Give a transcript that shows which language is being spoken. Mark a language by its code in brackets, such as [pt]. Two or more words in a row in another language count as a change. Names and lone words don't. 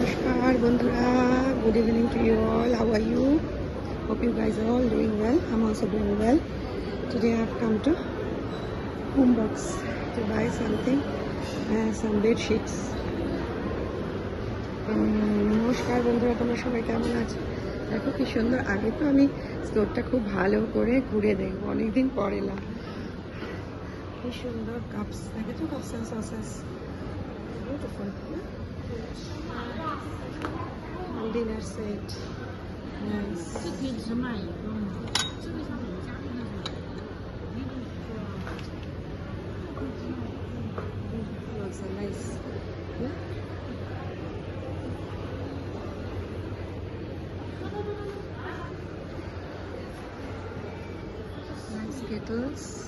[bn] নমস্কার বন্ধুরা, [en] good evening to you all. How are you? Hope you guys are all doing well. I'm also doing well. Today I've come to Boombox to buy something, some bed sheets. [bn] নমস্কার বন্ধুরা, তোমরা সবাই কেমন আছো? দেখো কি সুন্দর। আগে তো আমি স্টোরটা খুব ভালো করে ঘুরে দেখবো, অনেকদিন পর এলাম। কি সুন্দর কাপস, দেখেছো? [en] cups and saucers, beautiful. dinner set, nice. [zh] 这可以只买一个吗？这个是我们家的那种。 [en] Also nice. Yeah. Nice kettles.